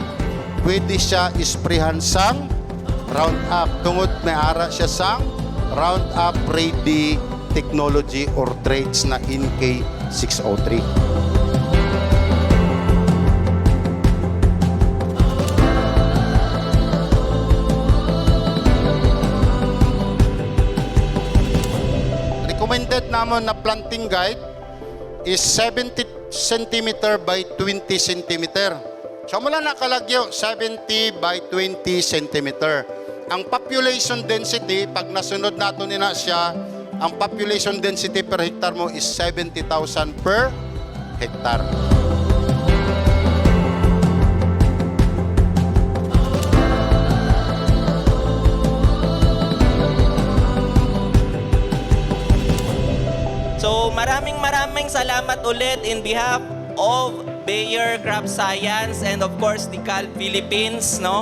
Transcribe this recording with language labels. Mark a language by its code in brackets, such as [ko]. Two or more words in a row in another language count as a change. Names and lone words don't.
[hil] Pwede siya isprehan sang Roundup. Tungod may ara siya sang Roundup Ready Technology [en] or traits [hil] na NK603. [en] Recommended [hil] naman na [en] planting guide is 70 cm by 20 cm. [hil] So mula nakalagyo, 70 by 20 cm. Ang [en] population density, [hil] pag nasunod nato nina siya, ang [en] population density per hectare [hil] mo is 70,000 [en] per hectare. So [tl] maraming salamat ulit [en] in behalf of Bayer Crop Science and of course DeKalb Philippines, no?